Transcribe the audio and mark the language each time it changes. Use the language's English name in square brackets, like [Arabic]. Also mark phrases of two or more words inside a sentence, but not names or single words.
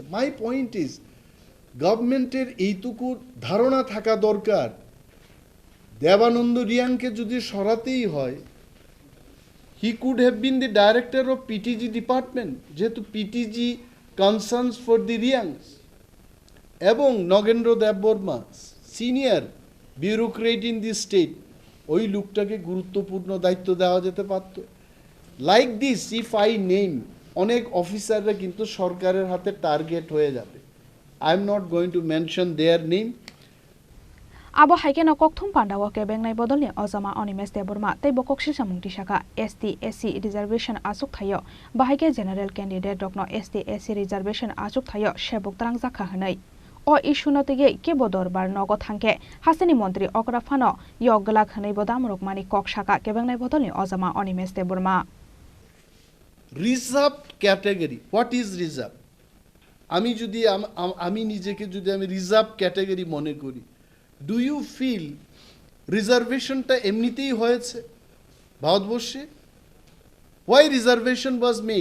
[English] My point is, [Bangla] গভর্নমেন্টের এইটুকু ধারণা থাকা দরকার, দেবানন্দ রিয়াংকে যদি সরাতেই হয়, [English] he could have been the director of PTG department, [Bangla] যেহেতু [English] PTG concerns for the Riangs, [Bangla] এবং নগেন্দ্র দেববর্মা [English] senior bureaucrat in the state, [Bangla] ওই লোকটাকে গুরুত্বপূর্ণ দায়িত্ব দেওয়া যেতে পারত। [English] like this if I name, [Bangla] অনেক অফিসাররা কিন্তু সরকারের হাতে টার্গেট হয়ে যাবে। [English] I am not going to mention their name. [Kok Borok] Abo haike no kokthum pandawo ke bengnai bodolni ojama Animesh Debbarma tei bokok sisamungti saka [English] ST SC reservation [Kok Borok] asuk thayo bahaike [English] general candidate [Kok Borok] dokno [English] ST SC reservation [Kok Borok] asuk thayo sebok trang jakha hwnai o issue no tege Kebo Darbar Nogo Thangkhe hasini mantri Phano Yokglak hwnai bo Damrokmung kok saka ke bengnai bodolni ojama Animesh Debbarma. [English] Reserve category, what is reserve? [Bangla] আমি নিজেকে যদি আমি [English] reserve category [Bangla] মনে করি, [English] do you feel [Bangla] রিজার্ভেশনটা এমনিতেই হয়েছে ভারতবর্ষে? [English] Why reservation was made?